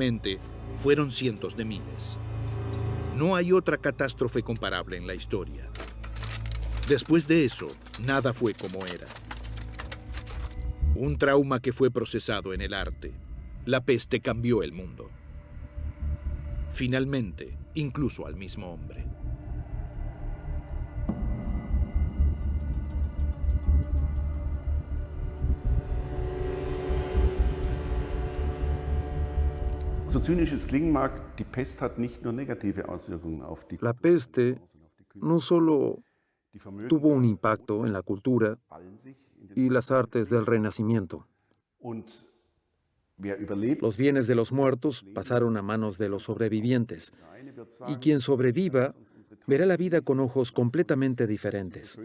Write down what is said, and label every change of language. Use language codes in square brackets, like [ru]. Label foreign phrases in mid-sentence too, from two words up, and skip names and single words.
[es] Finalmente, fueron cientos de miles. No hay otra catástrofe comparable en la historia. Después de eso, nada fue como era. Un trauma que fue procesado en el arte. La peste cambió el mundo. Finalmente, incluso al mismo hombre. [de] So zynisch es klingen mag, die Pest hat nicht nur negative Auswirkungen auf die [es] La peste no solo tuvo un impacto en la cultura y las artes del Renacimiento. Los bienes de los muertos pasaron a manos de los sobrevivientes, y quien sobreviva verá la vida con ojos completamente diferentes.